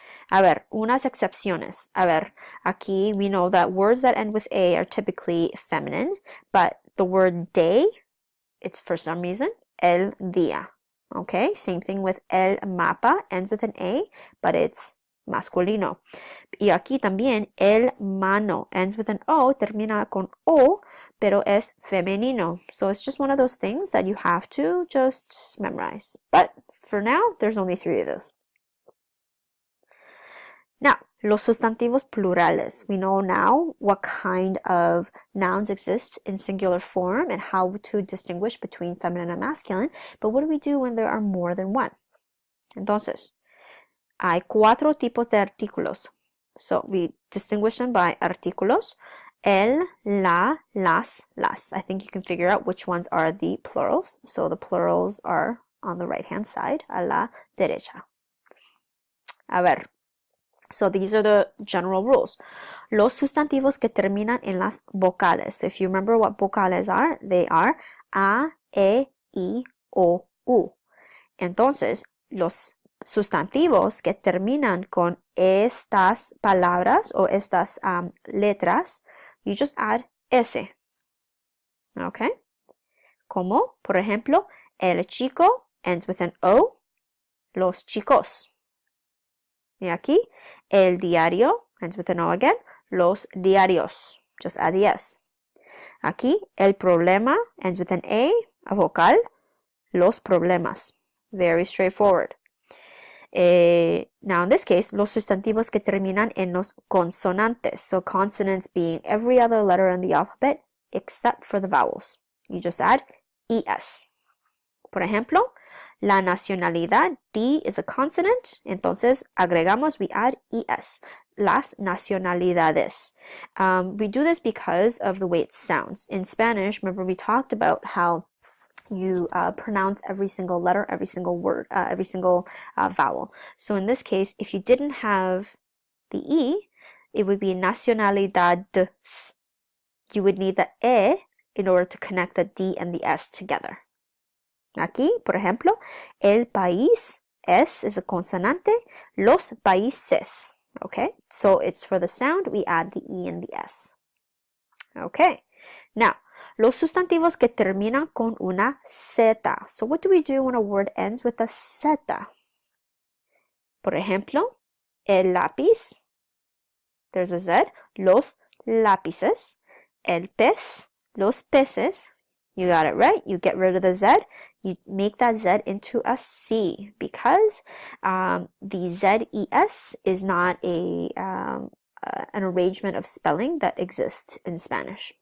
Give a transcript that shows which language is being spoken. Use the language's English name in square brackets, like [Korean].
[Spanish] A ver, unas excepciones. A ver, aquí [English] we know that words that end with A are typically feminine, but the word day, it's for some reason, el día. Okay, same thing with el mapa, ends with an A, but it's masculino. [Spanish] Y aquí también el mano, [English] ends with an O, [Spanish] termina con O, pero es femenino. [English] So it's just one of those things that you have to just memorize. But for now, there's only 3 of those. [Spanish] Now, los sustantivos plurales. [English] We know now what kind of nouns exist in singular form and how to distinguish between feminine and masculine. But what do we do when there are more than one? [Spanish] Entonces, hay 4 tipos de artículos. [English] So we distinguish them by artículos. El, la, las. I think you can figure out which ones are the plurals. So the plurals are on the right-hand side, [Spanish] a la derecha. [English] A ver. So these are the general rules. [Spanish] Los sustantivos que terminan en las vocales. [English] So if you remember what vocales are, they are a, e, I, o, u. [Spanish] Entonces, los sustantivos que terminan con estas palabras o estas letras, [English] you just add S. Okay? [Spanish] Como, por ejemplo, el chico [English] ends with an O, [Spanish] los chicos. Y aquí, [English] el diario, ends with an O again, los diarios. Just add the S. [Spanish] Aquí, el problema, [English] ends with an A [Spanish] vocal, los problemas. [English] Very straightforward. Now, in this case, [Spanish] los sustantivos que terminan en los consonantes. [English] So, consonants being every other letter in the alphabet except for the vowels. You just add ES. [Spanish] Por ejemplo, [English] la nacionalidad, D is a consonant, [Spanish] entonces agregamos, [English] we add ES. [Spanish] Las nacionalidades. [English] We do this because of the way it sounds. In Spanish, remember we talked about how you pronounce every single letter, every single word, every single vowel. So in this case, if you didn't have the E, it would be nacionalidades. You would need the E in order to connect the D and the S together. [Spanish] Aquí, por ejemplo, el país, [English] S is a [Spanish] consonante, los países. [English] Okay, so it's for the sound, we add the E and the S. Okay, now, [Spanish] los sustantivos que terminan con una Z. [English] So what do we do when a word ends with a Z? [Spanish] Por ejemplo, el lápiz, [English] there's a Z, [Spanish] los lápices, el pez, los peces. [English] You got it right. You get rid of the Z. You make that Z into a C because the ZES is not an arrangement of spelling that exists in Spanish.